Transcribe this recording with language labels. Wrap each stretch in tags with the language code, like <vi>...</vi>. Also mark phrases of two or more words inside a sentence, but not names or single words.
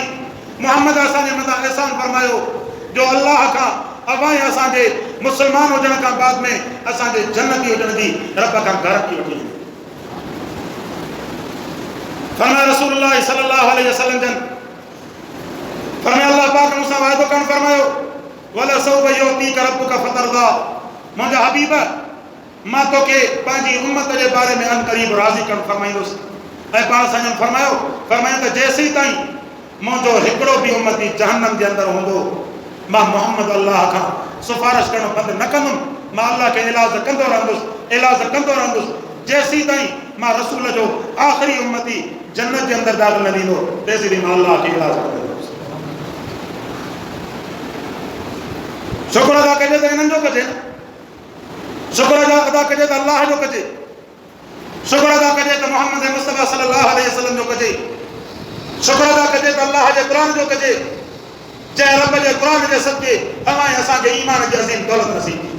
<sd>मोहम्मद असांजे मथां एहसान फरमायो जो अल्लाह खां अवां असांजे मुसलमान हुजण खां बाद में असांजे जन्नती हुजण जी रब खां गारंटी वठी। फरमाया रसूलुल्लाह</sd> <ar>صلى الله عليه وسلم</ar> <sd>जन फरमाया अल्लाह पाक मूंसां वाइदो करण फरमायो</sd> <ar>ولسوف يعطيك ربك فترضى.</ar> <sd>मुंहिंजा हबीब मां तोखे पंहिंजी उम्मत जे बारे में अन क़रीब राज़ी करण फरमाईंदुसि। ऐं पाण साईं फरमायो त जेसीं ताईं मुंहिंजो हिकिड़ो बि उम्मती जहन्नम जे अंदरि हूंदो, मां मोहम्मद अल्लाह खां सिफारिश करणु बंदि न कंदुमि मां अल्लाह के इलाज कंदो रहंदुसि जेसी ताईं मां रसूल जो आखिरी उम्मती जन्नत के अंदर दाखिल न थींदो तेसी ताईं मां अल्लाह के इलाज कंदो रहंदुसि। शुक्र अदा कजे त इन्हनि जो कजे, शुक्र अदा कजे त अल्लाह जो कजे, शुक्र अदा कजे त मोहम्मद मुस्तफ़ा</sd> <ar>صلى الله عليه وسلم</ar> <sd>जो कजे, शुक्र अदा कजे त अल्लाह जे क़ुरान जो कजे, जंहिं रब जे क़ुरान जे सदके अवां असांखे ईमान जी अज़ीम दौलत नसीब थी।</sd>